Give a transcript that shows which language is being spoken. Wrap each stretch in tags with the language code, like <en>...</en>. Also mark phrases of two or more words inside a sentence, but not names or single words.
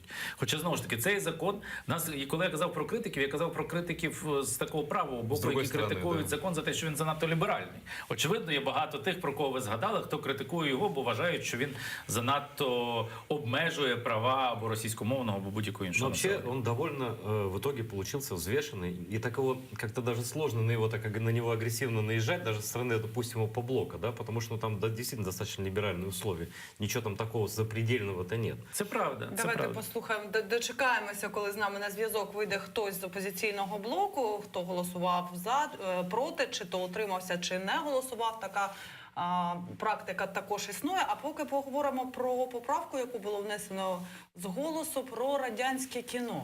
<uk>Хоча, знову ж таки, цей закон, і коли я казав про критиків, я казав про критиків з такого правого боку, які критикують закон за те, що він занадто ліберальний. Очевидно, є багато тих, про кого ви згадали, хто критикує його, бо вважають, що він занадто обмежує права або російськомовного, або будь-якого іншого.</uk> <ru>Вообще, он довольно в итоге получился взвешенный, и такого как-то даже сложно на него агрессивно наезжать, даже со стороны, допустим, Опоблока, да, потому что там действительно достаточно либеральные условия. Ничего там такого запредельного-то нет.</ru> <uk>Це правда. Давайте послухаємо, дочекаємося, коли з нами на зв'язок вийде хтось з опозиційного блоку, хто голосував за, проти, чи то утримався, чи не голосував. Така практика також існує. А поки поговоримо про поправку, яку було внесено з голосу, про радянське кіно.</uk>